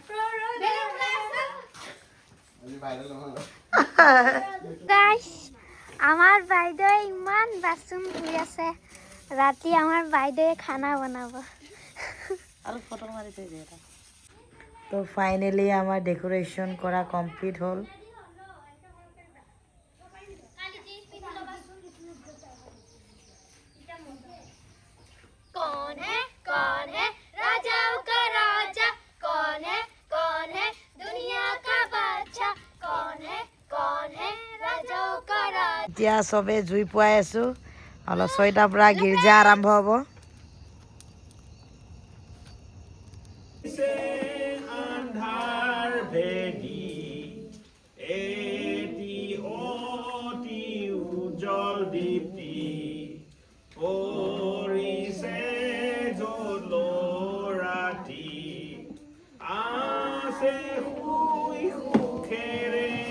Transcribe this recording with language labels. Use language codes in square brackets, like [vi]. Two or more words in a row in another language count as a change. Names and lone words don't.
[as] গাইস, আমাৰ বাইদেৱে ইমান বাচন ধুই আছে। ৰাতি আমাৰ বাইদেৱে খানা বনাব। আৰু ফটো মাৰি থৈ দিয়ে এটা। তো ফাইনেলি আমাৰ ডেক'ৰেশ্যন কৰা কমপ্লিট হ'ল। [hi] कौन है राजाओं का राजा, कौन है दुनिया का बादशाह, कौन है राजाओं का राजा। [as] এতিয়া চবে জুই পুৱাই আছোঁ। অলপ 6টাৰ পৰা গীৰ্জা আৰম্ভ হ'ব। আন্ধাৰ ভেদি এটি অতি উজ্জ্বল দীপ্তি পৰিছে য'ত ৰাতি আছে শুই সুখেৰে।